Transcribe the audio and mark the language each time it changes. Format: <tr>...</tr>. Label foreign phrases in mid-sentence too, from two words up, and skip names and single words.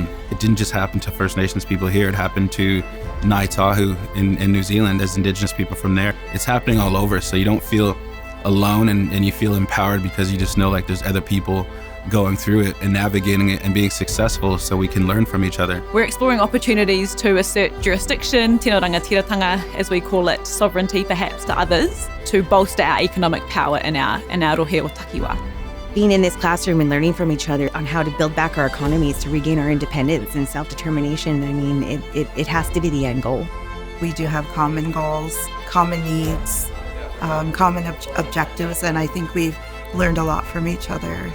<en>It didn't just happen to First Nations people here. It happened to Ngaitahu in New Zealand as Indigenous people from there. It's happening all over, so you don't feel alone and you feel empowered because you just know like there's other people going through it and navigating it and being successful, so we can learn from each other. We're exploring opportunities to assert jurisdiction,</en> <mi>tino rangatiratanga,</mi> <en>as we call it, sovereignty perhaps to others, to bolster our economic power in our</en> <mi>rohe o takiwa.</mi> <en>Being in this classroom and learning from each other on how to build back our economies to regain our independence and self-determination, I mean, it has to be the end goal. We do have common goals, common needs, common objectives, and I think we've learned a lot from each other.</en>